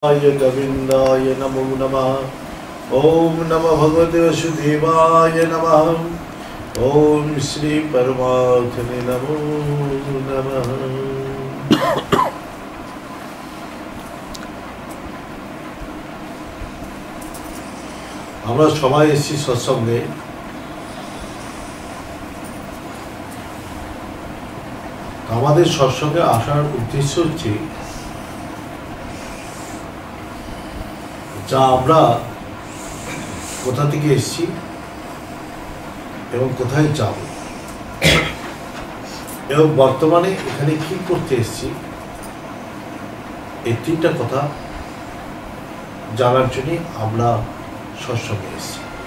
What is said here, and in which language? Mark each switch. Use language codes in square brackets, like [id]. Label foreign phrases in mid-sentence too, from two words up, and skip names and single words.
[sa] गोविंदाय नमो नमः। ओम नमः भगवते वासुदेवाय नमः। ओम श्री परमात्मने नमो नमः। [bn] আমরা সবাই এসেছি সৎসঙ্গে। আমাদের সৎসঙ্গে আসার উদ্দেশ্য হচ্ছে যা আমরা কোথা থেকে এসেছি এবং কোথায় যাব এবং বর্তমানে এখানে কি করতে এসেছি, এই তিনটা কথা জানার জন্য আমরা সৎসঙ্গে এসেছি।